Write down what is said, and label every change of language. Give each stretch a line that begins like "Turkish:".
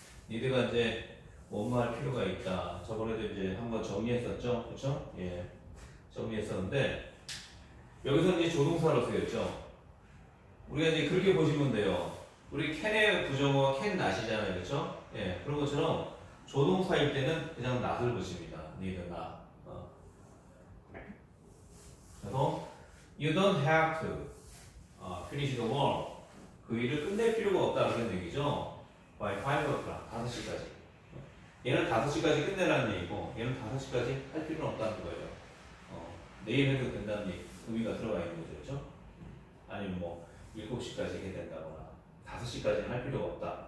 Korean: need가 이제 뭐뭐 할 필요가 있다. 저번에도 이제 한번 정리했었죠. 그렇죠? 예. 정리했었는데 여기서 이제 조동사로 쓰였죠. 우리가 이제 그렇게 보시면 돼요. 우리 can의 부정어가 can not이잖아요. 그렇죠? 예. 그런 것처럼 조동사일 때는 그냥 not을 붙입니다.
English: need not.
Korean: 그래서
English: you don't have to finish the work.
Korean: 그 일을 끝낼 필요가 없다 그런 얘기죠.
English: by 5 o'clock.
Korean: 5시까지. 얘는 5시까지 끝내라는 얘기고 얘는 5시까지 할 필요는 없다는 거예요. 내일 해도 된다는 의미가 들어가 있는 거죠. 그렇죠? 아니면 뭐 7시까지 해야 된다거나 5시까지는 할 필요가 없다.